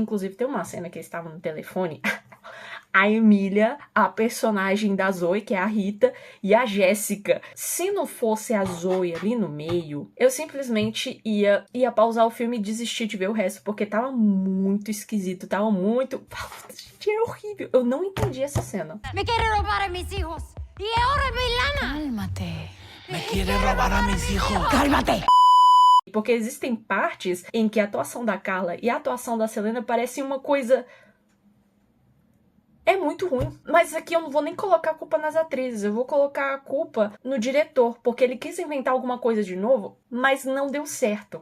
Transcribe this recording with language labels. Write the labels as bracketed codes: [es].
[pt] Inclusive, tem uma cena que eles estavam no telefone. A Emília, a personagem da Zoe, que é a Rita, e a Jéssica. Se não fosse a Zoe ali no meio, eu simplesmente ia pausar o filme e desistir de ver o resto, porque tava muito esquisito, tava muito... Gente, é horrível. Eu não entendi essa cena. [es] Me quiere roubar a mis hijos. Y ahora mi lana. Cálmate. Me quiere robar a mis hijos. Cálmate. [pt] Porque existem partes em que a atuação da Carla e a atuação da Selena parecem uma coisa... É muito ruim, mas aqui eu não vou nem colocar a culpa nas atrizes, eu vou colocar a culpa no diretor, porque ele quis inventar alguma coisa de novo, mas não deu certo.